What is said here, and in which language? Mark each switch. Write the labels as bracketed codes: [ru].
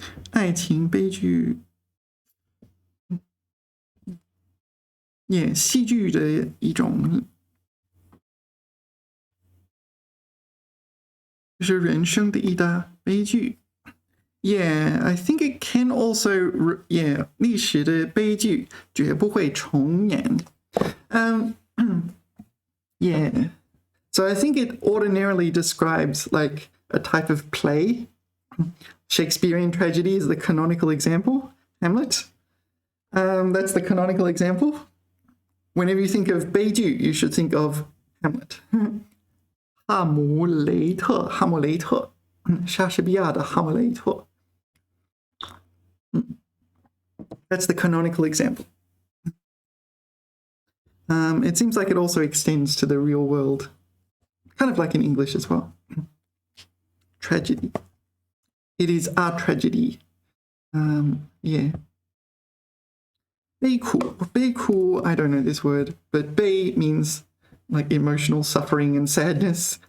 [en] 爱情悲剧 Yeah, [zh] 戏剧的一种就是人生的一大悲剧 [en] Yeah, I think it can also Yeah, [zh] 历史的悲剧绝不会重演 [en] Yeah, so I think it ordinarily describes like a type of play. Shakespearean tragedy is the canonical example. Hamlet. That's the canonical example. Whenever you think of 悲剧, you should think of Hamlet. [zh] 哈姆雷特, 哈姆雷特, 莎士比亚的哈姆雷特. [en] That's the canonical example. It seems like it also extends to the real world, kind of like in English as well. Tragedy. It is a tragedy. Yeah. 悲苦 悲苦 I don't know this word, but 悲 means like emotional suffering and sadness.